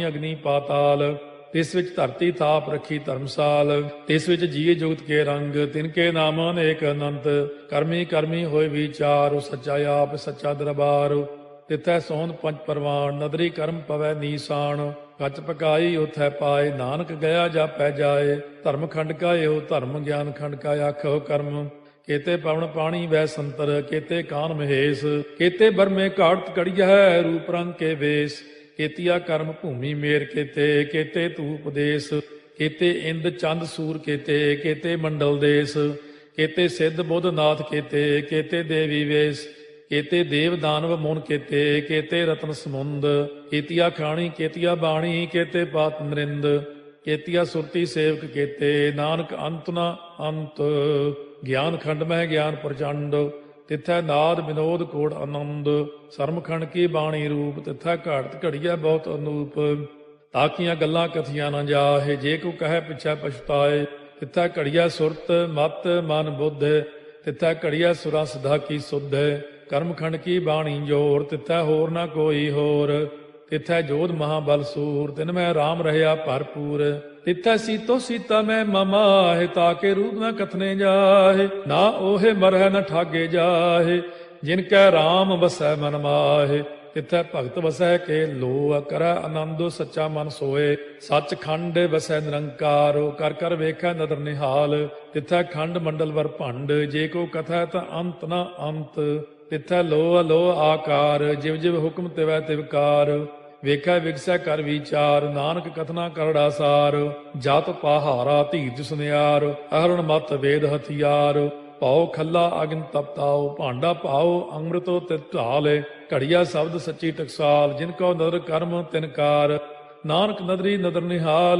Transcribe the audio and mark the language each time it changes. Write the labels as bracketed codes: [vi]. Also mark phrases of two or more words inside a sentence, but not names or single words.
[pa] ਅਗਨੀ ਪਾਤਾਲ, ਤਿਸ ਵਿੱਚ ਧਰਤੀ ਥਾਪ ਰੱਖੀ ਧਰਮਸਾਲ, ਤਿਸ ਵਿੱਚ ਜੀਏ ਜੁਗਤ ਕੇ ਰੰਗ, ਤਿਨਕੇ ਨਾਮ ਅਨੇਕ ਅਨੰਤ, ਕਰਮੀ ਕਰਮੀ ਹੋਏ ਵਿਚਾਰ, ਉਹ ਸੱਚਾ ਆਪ ਸੱਚਾ ਦਰਬਾਰ, ਤਿਥੈ ਸੋਹਣ ਪੰਜ ਪਰਵਾਨ, ਨਦਰੀ ਕਰਮ ਪਵੈ ਨੀਸਾਨ, ਕੱਚ ਪਕਾਈ ਉਥੈ ਪਾਏ, ਨਾਨਕ ਗਿਆ ਜਾਪੈ ਜਾਏ, ਧਰਮ ਖੰਡ ਕਾ ਇਹੋ ਧਰਮ, ਗਿਆਨ ਖੰਡ ਕਾ ਆਖੋ ਕਰਮ, ਕੇਤੇ ਪਵਨ ਪਾਣੀ ਵੈ ਸੰਤਰ, ਕੇਤੇ ਕਾਨ ਮਹੇਸ਼, ਕੇਤੇ ਬਰਮੇ ਘਾਟ ਕੜੀਐ, ਰੂਪ ਰੰਗ ਕੇ ਵੇਸ, ਕੇਤੀਆ ਕਰਮ ਭੂਮਿ ਮੇਰ ਕੇਤੇ, ਕੇਤੇ ਧੂਪ ਦੇਸ਼, ਕੇਤੇ ਇੰਦ ਚੰਦ ਸੂਰ ਕੇਤੇ, ਕੇਤੇ ਮੰਡਲ ਦੇਸ਼, ਕੇਤੇ ਸਿੱਧ ਬੁੱਧ ਨਾਥ ਕੇਤੇ, ਕੇਤੇ ਦੇਵੀ ਵੇਸ਼, ਕੇਤੇ ਦੇਵ ਦਾਨਵ ਮੁਨ ਕੇਤੇ, ਕੇਤੇ ਰਤਨ ਸਮੁੰਦ, ਕੇਤੀਆ ਖਾਣੀ ਕੇਤੀਆ ਬਾਣੀ, ਕੇਤੇ ਪਾਤ ਨਰਿੰਦ, ਕੇਤੀਆ ਸੁਰਤੀ ਸੇਵਕ ਕੇਤੇ, ਨਾਨਕ ਅੰਤ ਨ ਅੰਤ, ਗਿਆਨ ਖੰਡ ਮਹਿ ਗਿਆਨ ਪ੍ਰਚੰਡ, ਤਿਥੈ ਨਾਦ ਵਿਨੋਦ ਕੋੜ ਅਨੰਦ, ਸਰਮਖੰਡ ਕੀ ਬਾਣੀ ਰੂਪ, ਤਿਥੈ ਘਾੜਤ ਘੜੀਆ ਬਹੁਤ ਅਨੂਪ, ਤਾਕੀਆਂ ਗੱਲਾਂ ਕਥੀਆਂ ਨ ਜਾਹੇ, ਜੇ ਕੋ ਕਹੇ ਪਿਛੈ ਪਛਤਾਏ, ਤਿਥੈ ਘੜੀਆ ਸੁਰਤ ਮਤ ਮਨ ਬੁੱਧ, ਤਿਥੈ ਘੜੀਆ ਸੁਰਾ ਸਿਧਾ ਕੀ ਸੁਧ, ਕਰਮਖੰਡ ਕੀ ਬਾਣੀ ਜੋਰ, ਤਿਥੈ ਹੋਰ ਨ ਕੋਈ ਹੋਰ, ਤਿਥੈ ਜੋਧ ਮਹਾਬਲ ਸੂਰ, ਤਿਨ ਮਹਿ ਰਾਮ ਰਹਿਆ ਭਰਪੂਰ, ਤਿਥੈ ਸੀਤੋ ਸੀਤਾ ਮਹਿ ਮਮਾਹੇ, ਤਾਕੇ ਰੂਪ ਨ ਕਥਨੇ ਜਾਹੇ, ਨਾ ਓਹੇ ਮਰਹ ਨ ਠਾਗੇ ਜਾਹੇ, ਜਿਨਕੈ ਰਾਮ ਵਸੈ ਮਨ ਮਾਹੇ, ਤਿਥੈ ਭਗਤ ਵਸੈ ਕੇ ਲੋ, ਕਰੈ ਅਨੰਦ ਸੱਚਾ ਮਨ ਸੋਏ, ਸਚ ਖੰਡ ਵਸੈ ਨਿਰੰਕਾਰ, ਕਰ ਕਰ ਵੇਖੈ ਨਦਰ ਨਿਹਾਲ, ਤਿਥੈ ਖੰਡ ਮੰਡਲ ਵਰ ਭੰਡ, ਜੇ ਕੋ ਕਥੈ ਤਾ ਅੰਤ ਨ ਅੰਤ, ਤਿਥੈ ਲੋ ਅਲੋ ਆਕਾਰ, ਜਿਵ ਜਿਵ ਹੁਕਮ ਤਿਵੈ ਤਿਵਕਾਰ, ਵੇਖੈ ਵਿਗਸੈ ਕਰ ਵਿਚਾਰ, ਨਾਨਕ ਕਥਨਾ ਕਰੜਾ ਸਾਰ, ਜਤ ਪਹਾਰਾ ਧੀਰਜ ਸੁਨਿਆਰ, ਅਹਰਣ ਮਤ ਵੇਦ ਹਥਿਆਰ, ਭਾਉ ਖੱਲਾ ਅਗਨ ਤਪਤਾਉ, ਭਾਂਡਾ ਭਾਉ ਅੰਮ੍ਰਿਤੋ ਤਿਤ ਢਾਲੇ, ਘੜੀਆ ਸ਼ਬਦ ਸੱਚੀ ਟਕਸਾਲ, ਜਿਨ ਕੋ ਨਦਰ ਕਰਮ ਤਿਨਕਾਰ, ਨਾਨਕ ਨਦਰੀ ਨਦਰ ਨਿਹਾਲ।